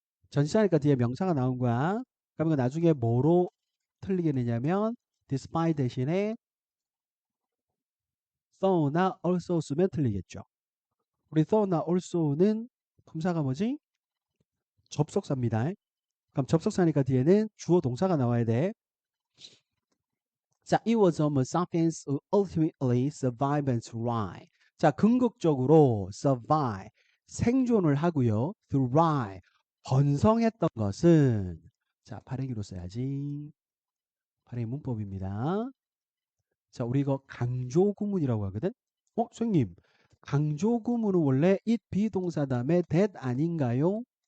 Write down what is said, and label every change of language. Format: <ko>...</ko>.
<ko>전치사니까 뒤에 명사가 나온 거야. 그러면 나중에 뭐로 틀리게 되냐면 despite 대신에 though나 also 쓰면 틀리겠죠. 우리 though나 also는 품사가 뭐지? 접속사입니다. 그럼 접속사니까 뒤에는 주어 동사가 나와야 돼. 자,</ko> <en>it was Homo sapiens who ultimately survived and thrive.</en> <ko>자, 궁극적으로 survive, 생존을 하고요. thrive, 번성했던 것은 자, 발행기로 써야지. 발행 문법입니다. 자, 우리 이거 강조구문이라고 하거든. 선생님, 강조구문은 원래 it 비동사 다음에 that 아닌가요?</ko>